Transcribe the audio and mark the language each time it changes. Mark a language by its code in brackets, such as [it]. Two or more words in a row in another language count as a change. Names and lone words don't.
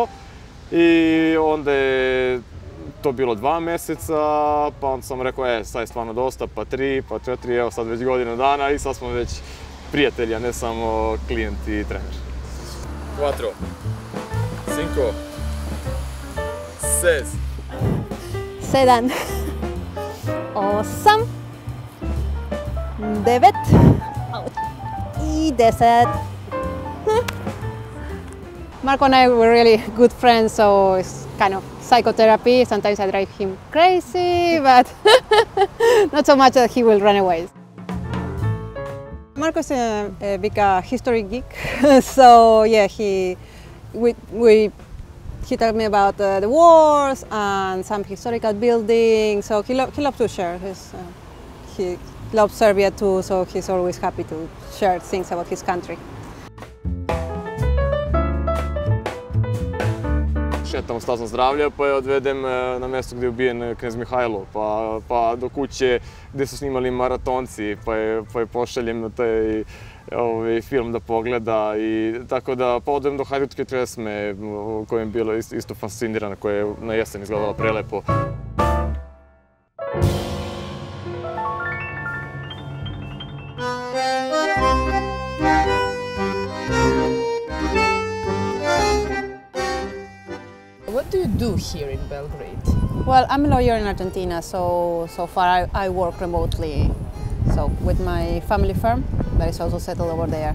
[sr] I onda je to bilo 2 mjeseca, pa onda sam rekao, sad je stvarno dosta, pa 3, pa 4, evo sad već godinu dana i sad smo već prijatelji, a ne samo klijent i trener. 4, 5, 6, 7, 8, 9 i 10. [en] Marco and I were really good friends, so it's kind of psychotherapy. Sometimes I drive him crazy, but not so much that he will run away. Marco's a big history geek, so yeah, he told me about the wars and some historical buildings. So he loves to share. He loves Serbia too, so he's always happy to share things about his country. [sr] Šetamo stazom zdravlja, pa je odvedem na mjesto gdje je ubijen knez Mihajlo, pa do kuće gdje su snimali maratonci, pa je pošaljem na taj film da pogleda i tako da pa odem do hajdutske tresme koja je bila isto fascinirana, koja je na jesen izgledala prelepo. [en] What do you do here in Belgrade? Well, I'm a lawyer in Argentina, so far I work remotely, so with my family firm that is also settled over there.